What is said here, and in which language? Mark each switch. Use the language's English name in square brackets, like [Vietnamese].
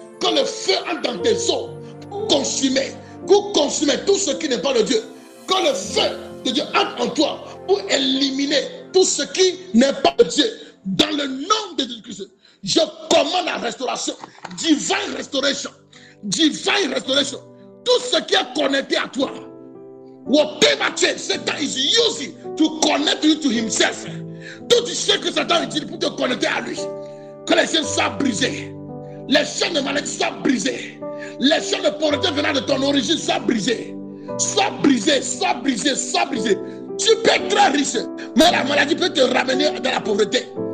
[French] Que le feu entre dans tes os pour consumer tout ce qui n'est pas de Dieu. Que le feu de Dieu entre en toi pour éliminer tout ce qui n'est pas de Dieu. Dans le nom de Jésus-Christ, je commande la restauration. [English] Divine restoration. Divine restoration. [French] Tout ce qui est connecté à toi. [English] Whatever change Satan is using to connect you to himself. [French] Tout ce que Satan utilise pour te connecter à lui. Que les chaînes soient brisées. Les chaînes de maladie soient brisées. Les chaînes de pauvreté venant de ton origine soient brisées. Soient brisées, soient brisées, soient brisées. Tu peux être très riche, mais la maladie peut te ramener dans la pauvreté.